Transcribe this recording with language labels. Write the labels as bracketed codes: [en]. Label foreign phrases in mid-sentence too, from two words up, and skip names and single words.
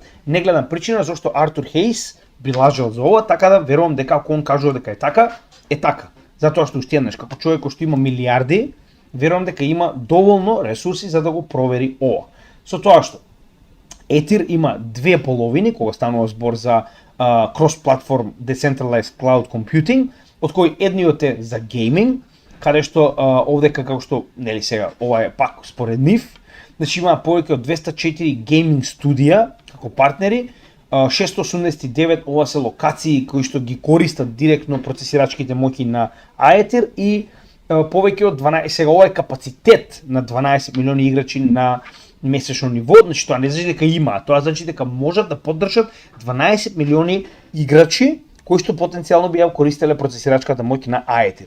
[mk] Не гледам причина зашто Артур Хейс би лажал за ова, така да верувам дека ако он кажува дека е така, е така. Затоа што уште еднаш, како човек кој што има милиарди, верувам дека има доволно ресурси за да го провери ова. Со тоа што Етир има две половини кога станува збор за [en] cross-platform decentralized cloud computing, [mk] од кој едниот е за гейминг, каде што овдека како што нели сега ова е пак според нив, Значи има повеќе од 204 гейминг студија како партнери, 689 ова се локации кои што ги користат директно процесирачките моќи на Aether и повеќе од 12, сега ова е капацитет на 12 милиони играчи на месечно ниво, значи тоа не значи дека има, тоа значи дека можат да поддржат 12 милиони играчи кои што потенцијално би ја користеле процесирачката моќ на Aether.